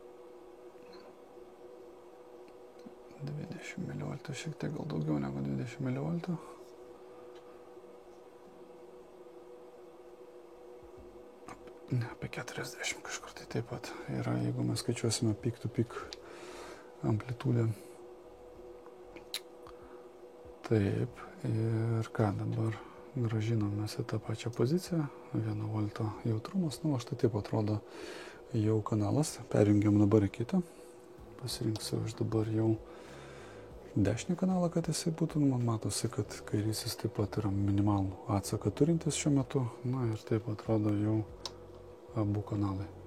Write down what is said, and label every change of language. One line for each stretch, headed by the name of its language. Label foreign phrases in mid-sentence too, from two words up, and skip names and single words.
Lithuanian: 20 mV, šiek tiek gal daugiau negu 20 mV. Ne, apie 40 kažkur tai taip pat yra, jeigu mes skaičiuosime
English: peak to peak
Lithuanian: amplitudę. Taip, ir ką dabar grąžinamės į tą pačią poziciją, 1 V jautrumas, nu, štai taip atrodo jau kanalas, perjungiam dabar į kitą, pasirinksiu aš dabar jau dešinį kanalą, kad jisai būtų, man matosi, kad kairysis taip pat yra minimalų atsaką turintis šiuo metu, na ir taip atrodo jau abu kanalai.